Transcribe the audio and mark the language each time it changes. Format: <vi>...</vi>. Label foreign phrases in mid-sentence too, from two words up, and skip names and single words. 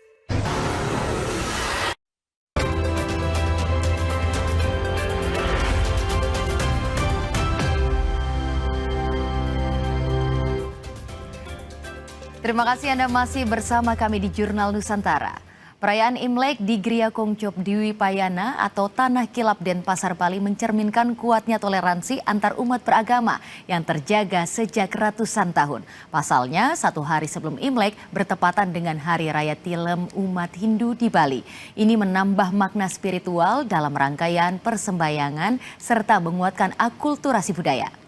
<id>Terima kasih Anda masih bersama kami di Jurnal Nusantara. Perayaan Imlek di Gria Kongcop Dwi Payana atau Tanah Kilap Denpasar Bali mencerminkan kuatnya toleransi antar umat beragama yang terjaga sejak ratusan tahun. Pasalnya, 1 hari sebelum Imlek bertepatan dengan Hari Raya Tilem umat Hindu di Bali. Ini menambah makna spiritual dalam rangkaian persembahyangan serta menguatkan akulturasi budaya.</id>